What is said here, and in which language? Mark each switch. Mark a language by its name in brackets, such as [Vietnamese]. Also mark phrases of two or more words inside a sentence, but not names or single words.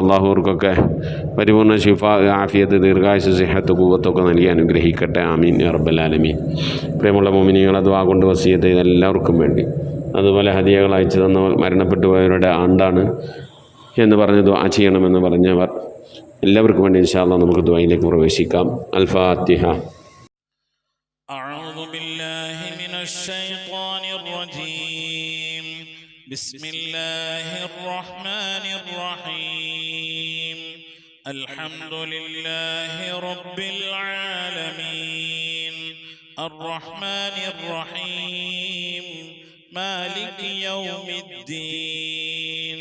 [Malayalam] അല്ലാഹുവർക്കൊക്കെ പരിപൂർണ്ണ ശിഫ, ആഫിയത്ത്, ദീർഘായുസ്സ്, സിഹത്ത്, ഖുവ്വത്തൊക്കെ നൽകി അനുഗ്രഹിക്കട്ടെ. [Arabic] آمين يا رب العالمين. [Malayalam] പ്രിയമുള്ള മുഅ്മിനീങ്ങളെ, ദുആ കൊണ്ട് വസിയത്ത് ചെയ്ത എല്ലാവർക്കും വേണ്ടി, അതുപോലെ ഹദിയകൾ അയച്ചു തന്നവർ, മരണപ്പെട്ടു പോയവരുടെ ആണ്ടാണ് എന്ന് പറഞ്ഞ് ദുആ ചെയ്യണമെന്ന് പറഞ്ഞവർ എല്ലാവർക്കും വേണ്ടി [Arabic] إن شاء الله [Malayalam] നമുക്ക് ദുആയിലേക്ക് പ്രവേശിക്കാം. അൽ ഫാത്തിഹ. [Arabic] أعوذ بالله من الشيطان الرجيم. بسم الله الرحمن الرحيم. الحمد لله رب العالمين الرحمن الرحيم مالك يوم الدين.